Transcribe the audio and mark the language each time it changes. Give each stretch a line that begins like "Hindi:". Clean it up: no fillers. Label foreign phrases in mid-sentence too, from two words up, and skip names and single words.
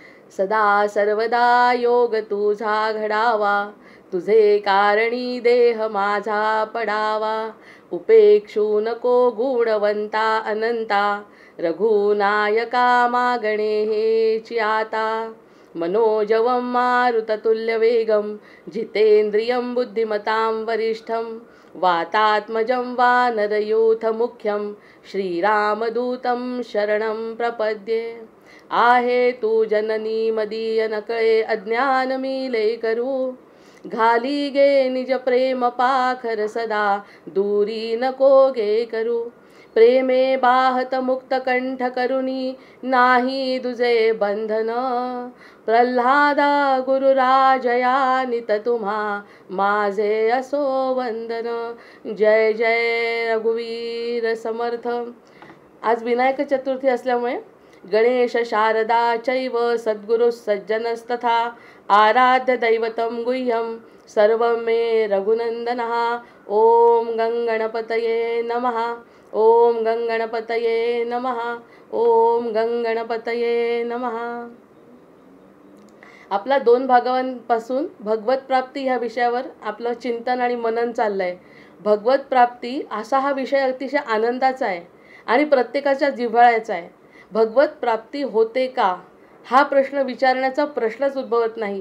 Marathi: सदा सर्वदा योग तुझा घडावा, तुझे कारणी देह माझा पडावा. उपेक्षू नको गुणवंता अनंता, रघुनायका मागणे हेची आता.
Sanskrit: मनोजवं मारुततुल्यवेगं, जितेन्द्रियं बुद्धिमतां वरिष्ठं. वातात्मजं वानरयूथमुख्यं, श्रीरामदूतं शरणं प्रपद्ये.
Marathi: आहे तू जननी मदीय नकळे, अज्ञान मीले करू. घाली गे निज प्रेम पाखर सदा, दूरी नको गे करू. प्रेमे बाहत मुक्त कंठ करुणी, नाही दुजे बंधन. प्रल्हादा गुरुराजया नित तुम्हा, माझे असो वंदन. जय जय रघुवीर समर्थ. आज विनायक चतुर्थी असल्यामुळे
Sanskrit: गणेश शारदा चैव सद्गुरु सज्जनस्तथा, आराध्य दैवतं गुह्यं सर्वं मे रघुनंदनः. ओम गंगणपतये नमः. ओम गंगणपतये नमः. ओम गंगणपतये नमः.
Marathi: आपला 2 भागांपासून भगवत प्राप्ती ह्या विषयावर आपलं चिंतन आणि मनन चाललंय. भगवत प्राप्ती असा हा विषय अतिशय आनंदाचा आहे आणि प्रत्येकाच्या जिव्हाळ्याचा आहे. भगवत प्राप्ती होते का हा प्रश्न विचारण्याचा प्रश्नच उद्भवत नाही.